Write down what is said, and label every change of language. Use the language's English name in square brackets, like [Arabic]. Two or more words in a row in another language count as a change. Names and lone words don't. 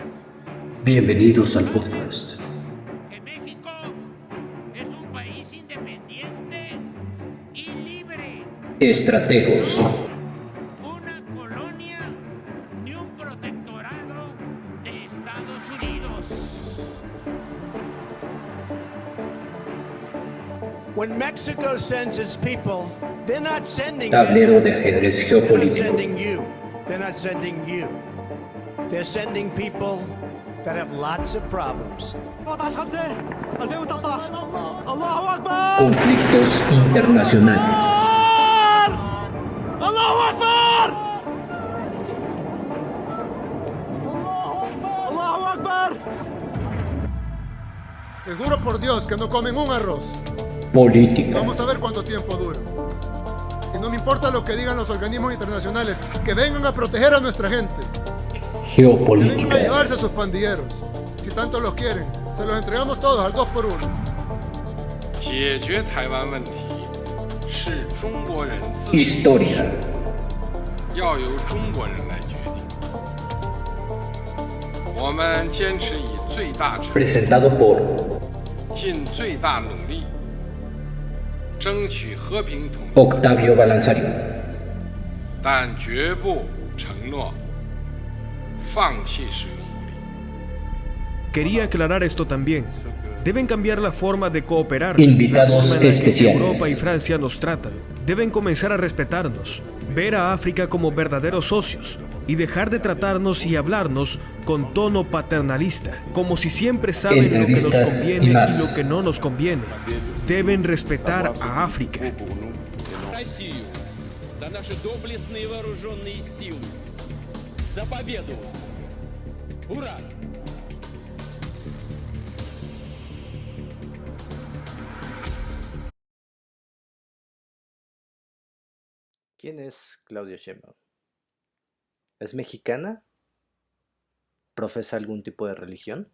[Spanish] Bienvenidos al podcast. Que México es un país independiente y libre. Estrategos. Una colonia ni un protectorado de Estados Unidos. [English] When Mexico sends its people, they're not sending [Spanish] Tablero de [English] them. [Spanish] ajedrez [English] They're not [Spanish] geopolítico. [English] sending you. They're not sending you. They're sending people that have lots of problems. [Spanish] Conflictos internacionales. Les juro por Dios que no comen un arroz. Política. Vamos a ver cuánto tiempo dura. Y no me importa lo que digan los organismos internacionales, que vengan a proteger a nuestra gente. Que vengan a Geopolítica. llevarse a sus pandilleros. Si tanto los quieren, se los entregamos todos al 2 por 1. [Chinese] 解决台湾问题是中国人自主， [Spanish] Historia. [Chinese] 要由中国人来决定。我们坚持以最大诚意， [Spanish] Presentado por [Chinese] 尽最大努力，争取和平统一， [Spanish] Octavio Balanzario. [Chinese] 但绝不承诺放弃使用武力。 [Spanish] Quería aclarar esto también. Deben cambiar la forma de cooperar, Invitados la forma en la que especiales. Europa y Francia nos tratan. Deben comenzar a respetarnos, ver a África como verdaderos socios y dejar de tratarnos y hablarnos con tono paternalista, como si siempre saben lo que nos Entrevistas conviene y más. y lo que no nos conviene. Deben respetar a África. [Russian] Россию, за наши доблестные вооруженные силы, за победу! Ура! [Spanish] ¿Quién es Claudia Sheinbaum? ¿Es mexicana? ¿Profesa algún tipo de religión?